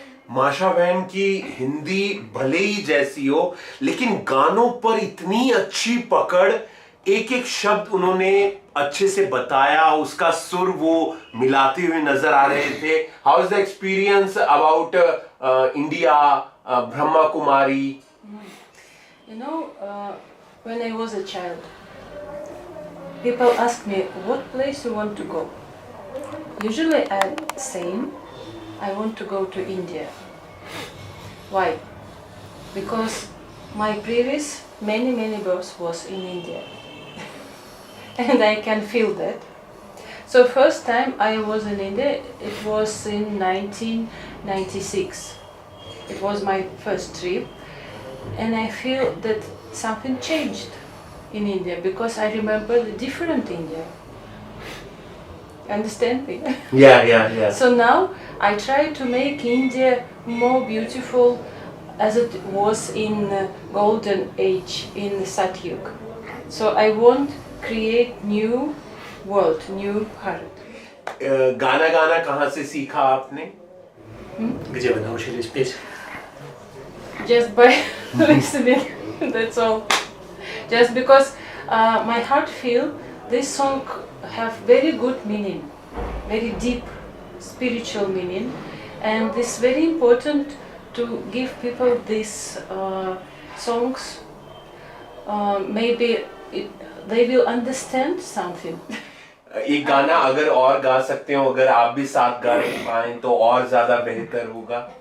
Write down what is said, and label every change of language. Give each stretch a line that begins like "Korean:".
Hindi: माशा बहन की हिंदी भले ही जैसी हो, लेकिन गानों पर इतनी अच्छी पकड़, एक एक शब्द उन्होंने अच्छे से बताया, उसका सुर वो मिलाते हुए नजर आ रहे थे।
English: How is the experience about India, Brahma Kumari? You know, when I was a child, people ask me, what place you want to go? Usually I'm saying, I want to go to India. Why? Because my previous many births was in India. And I can feel that. So first time I was in India, it was in 1996. It was my first trip. And I feel that something changed in India because I remember the different India. Understand me? Yeah. So now I try to make India more beautiful as it was in golden age in Satyug. So I want create new world, new Bharat.
Hindi: गाना गाना कहाँ से सीखा आपने?
Russian: Где вы научились петь?
English: Just by listening, that's all. Just because my heart feel this song have very good meaning, very deep spiritual meaning, and it's very important to give people these songs. Maybe they will understand something.
Hindi: एक गाना अगर और गा सकते हो, अगर आप भी साथ गा पाएं तो और ज्यादा बेहतर होगा।